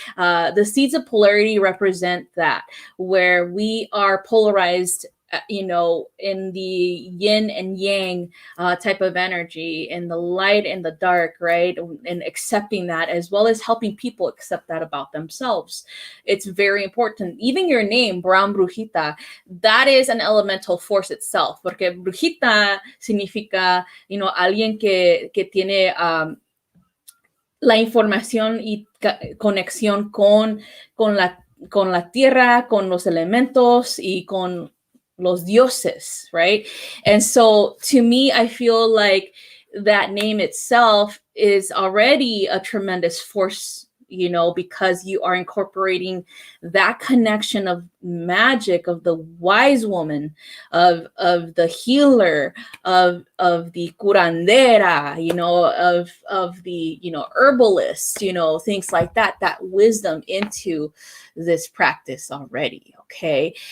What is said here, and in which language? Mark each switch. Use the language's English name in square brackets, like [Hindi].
[English] The seeds of polarity represent that, where we are polarized, you know, in the yin and yang type of energy, in the light and the dark, right? And accepting that, as well as helping people accept that about themselves. It's very important. Even your name, Brown Brujita, that is an elemental force itself, [Spanish] porque brujita significa, [English] you know, [Spanish] alguien que tiene la información y conexión con la tierra, con los elementos y con los dioses, right? [English] And so to me, I feel like that name itself is already a tremendous force, you know, because you are incorporating that connection of magic, of the wise woman, of the healer, of the curandera, you know, of the, you know, herbalist, you know, things like that, that wisdom into this practice already. Okay.